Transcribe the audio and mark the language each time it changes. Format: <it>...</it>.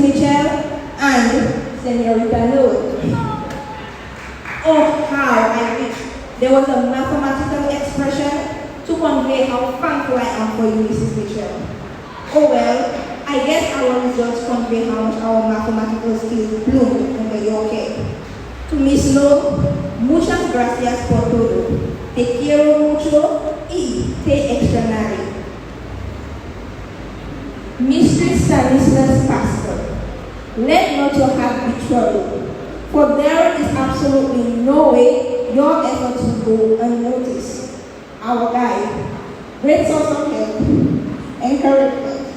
<en>Mitchell and Senorita Noel. Oh, how I wish there was a mathematical expression to convey how thankful I am for you, Mrs. Mitchell. Oh well, I guess our results convey how much our mathematical skills bloom under your care.</en> <es>To Miss Lowe, muchas gracias por todo. Te quiero mucho y te extrañaré.</es> <en>Mr. Stanislas Pastor, let not your heart be troubled, for there is absolutely no way your efforts will go unnoticed. Our guide, great source of help, encouragement.</en>